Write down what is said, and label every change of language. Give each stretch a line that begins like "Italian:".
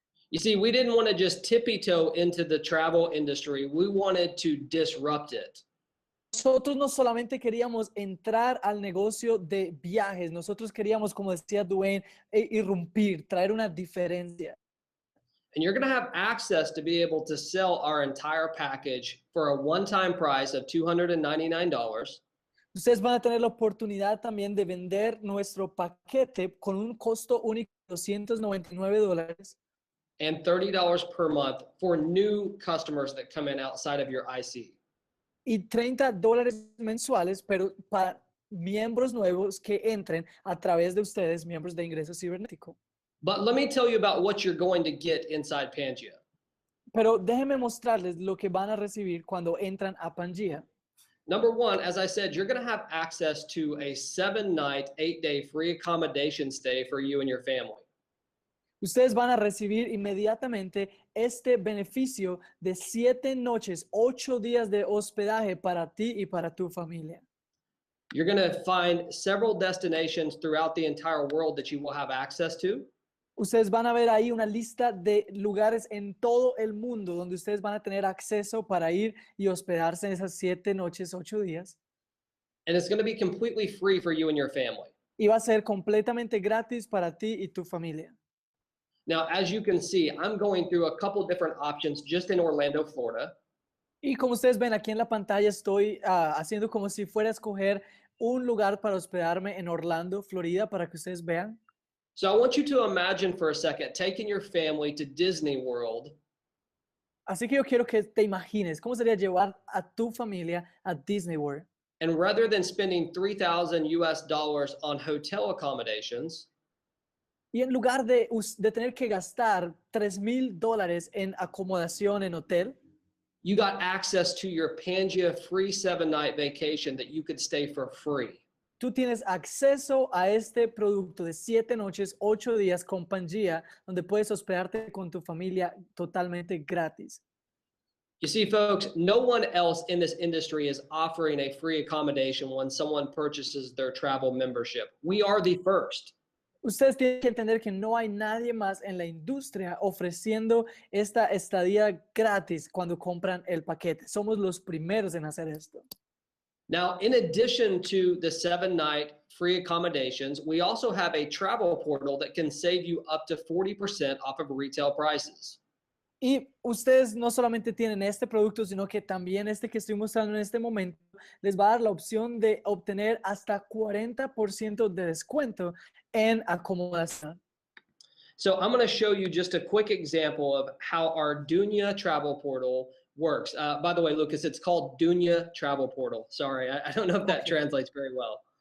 English: You see, we didn't want to just tippy-toe into the travel industry. We wanted to disrupt it.
Spanish: Nosotros no solamente queríamos entrar al negocio de viajes, nosotros queríamos, como decía Dwayne, irrumpir, traer una diferencia.
English: And you're going to have access to be able to sell our entire package for a one-time price of $299.
Spanish: Ustedes van a tener la oportunidad también de vender nuestro paquete con un costo único de $299
English: and $30 per month for new customers that come in outside of your IC.
Spanish: y $30 mensuales, pero para miembros nuevos que entren a través de ustedes, miembros de Ingreso Cibernético.
English: But let me tell you about what you're going to get inside Pangea.
Spanish: Pero déjenme mostrarles lo que van a recibir cuando entran a Pangea.
English: Number one, as I said, you're going to have access to a 7-night, 8-day free accommodation stay for you and your family.
Spanish: Ustedes van a recibir inmediatamente este beneficio de 7 noches, 8 días de hospedaje para ti y para tu familia.
English: You're going to find several destinations throughout the entire world that you will have access to.
Spanish: Ustedes van a ver ahí una lista de lugares en todo el mundo donde ustedes van a tener acceso para ir y hospedarse en esas 7 noches, 8 días.
English: And it's going to be completely free for you and your family.
Spanish: Y va a ser completamente gratis para ti y tu familia.
English: Now, as you can see, I'm going through a couple different options just in Orlando, Florida.
Spanish: Y como ustedes ven aquí en la pantalla, estoy haciendo como si fuera a escoger un lugar para hospedarme en Orlando, Florida, para que ustedes vean.
English: So I want you to imagine for a second taking your family to Disney World.
Spanish: Así que yo quiero que te imagines cómo sería llevar a tu familia a Disney World.
English: And rather than spending $3,000 on hotel accommodations,
Spanish: Y en lugar de tener que gastar $3,000 en acomodación en hotel,
English: you got access to your Pangea free 7-night vacation that you could stay for free.
Spanish: tú tienes acceso a este producto de 7 noches, 8 días con Pangea, donde puedes hospedarte con tu familia totalmente gratis.
English: You see, folks, no one else in this industry is offering a free accommodation when someone purchases their travel membership. We are the first.
Spanish: Ustedes tienen que entender que no hay nadie más en la industria ofreciendo esta estadía gratis cuando compran el paquete. Somos los primeros en hacer esto.
English: Now, in addition to the 7-night free accommodations, we also have a travel portal that can save you up to 40% off of retail prices.
Spanish: Y ustedes no solamente tienen este producto, sino que también este que estoy mostrando en este momento les va a dar la opción de obtener hasta 40% de descuento en acomodación.
English: So I'm going to show you just a quick example of how our Dunya travel portal works. By the way, Lucas, it's called Dunya Travel Portal. Sorry, I don't know if that translates very well.